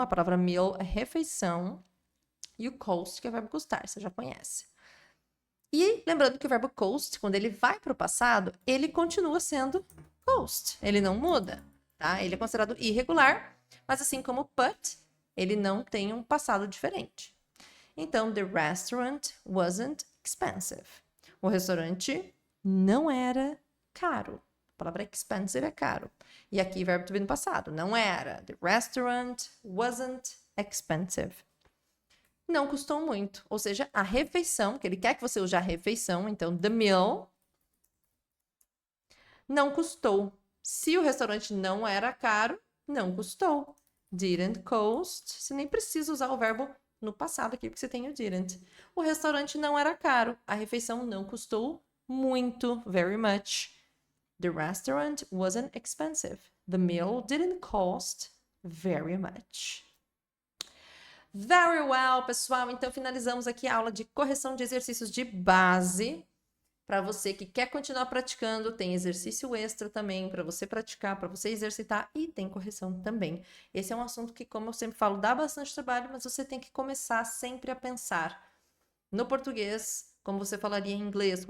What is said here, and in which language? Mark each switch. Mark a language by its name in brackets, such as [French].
[Portuguese] A palavra meal é refeição. E o coast, que é o verbo custar, você já conhece. E lembrando que o verbo coast, quando ele vai para o passado, ele continua sendo coast. Ele não muda, tá? Ele é considerado irregular, mas assim como put, ele não tem um passado diferente. [English] Então, the restaurant wasn't expensive. [Portuguese] O restaurante não era caro. A palavra expensive é caro. E aqui o verbo no passado. Não era. [English] The restaurant wasn't expensive. [Portuguese] Não custou muito. Ou seja, a refeição, que ele quer que você use a refeição, então the meal, não custou. Se o restaurante não era caro, não custou. [English] Didn't cost. [Portuguese] Você nem precisa usar o verbo no passado aqui, porque você tem o didn't. O restaurante não era caro. A refeição não custou muito. [English] Very much. The restaurant wasn't expensive. The meal didn't cost very much. Very well, pessoal. [Portuguese] Então, finalizamos aqui a aula de correção de exercícios de base. Para você que quer continuar praticando, tem exercício extra também para você praticar, para você exercitar e tem correção também. Esse é um assunto que, como eu sempre falo, dá bastante trabalho, mas você tem que começar sempre a pensar no português, como você falaria em inglês.